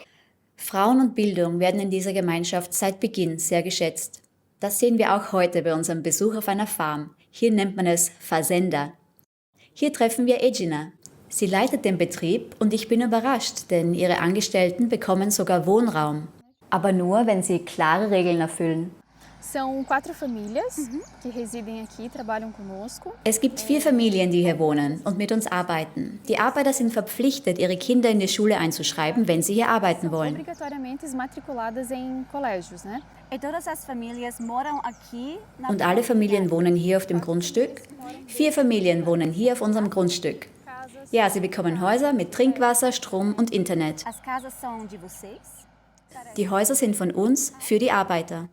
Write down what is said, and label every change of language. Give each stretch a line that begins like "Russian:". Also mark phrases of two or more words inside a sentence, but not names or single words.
German: Frauen und Bildung werden in dieser Gemeinschaft seit Beginn sehr geschätzt. Das sehen wir auch heute bei unserem Besuch auf einer Farm. Hier nennt man es Fazenda. Hier treffen wir Egina. Sie leitet den Betrieb und ich bin überrascht, denn ihre Angestellten bekommen sogar Wohnraum. Aber nur, wenn sie klare Regeln erfüllen.
Portuguese: São 4 famílias que residem aqui e trabalham conosco.
German: Es gibt 4 Familien, die hier wohnen und mit uns arbeiten. Die Arbeiter sind verpflichtet, ihre Kinder in die Schule einzuschreiben, wenn sie hier arbeiten wollen.
Portuguese: Obrigatoriamente matriculadas em colégios, né?
German: Und alle Familien wohnen hier auf dem Grundstück. 4 Familien wohnen hier auf unserem Grundstück. Ja, sie bekommen Häuser mit Trinkwasser, Strom und Internet. Die Häuser sind von uns für die Arbeiter.